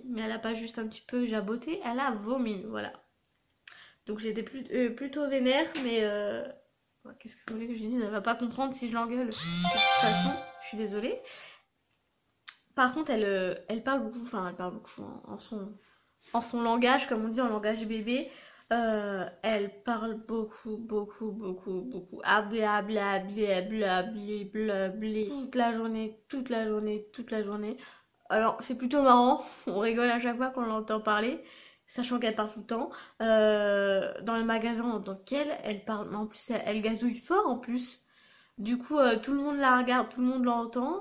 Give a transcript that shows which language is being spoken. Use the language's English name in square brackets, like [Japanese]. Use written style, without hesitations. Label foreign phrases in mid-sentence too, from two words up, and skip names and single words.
[French] Mais elle a pas juste un petit peu jaboté, elle a vomi, voilà. Donc j'étais plutôt vénère, mais qu'est-ce que vous voulez que je dise? Elle va pas comprendre si je l'engueule. De toute façon, je suis désolée. Par contre, elle parle beaucoup, enfin elle parle beaucoup hein, en son langage, comme on dit en langage bébé. Elle parle beaucoup, beaucoup, beaucoup, beaucoup. Ah, bla bla bla bla bla bla bla. Toute la journée, toute la journée, toute la journée. Alors, c'est plutôt marrant. On rigole à chaque fois qu'on l'entend parler, sachant qu'elle parle tout le temps. Dans le magasin en tant qu'elle, elle parle. En plus, elle gazouille fort en plus. Du coup, tout le monde la regarde, tout le monde l'entend.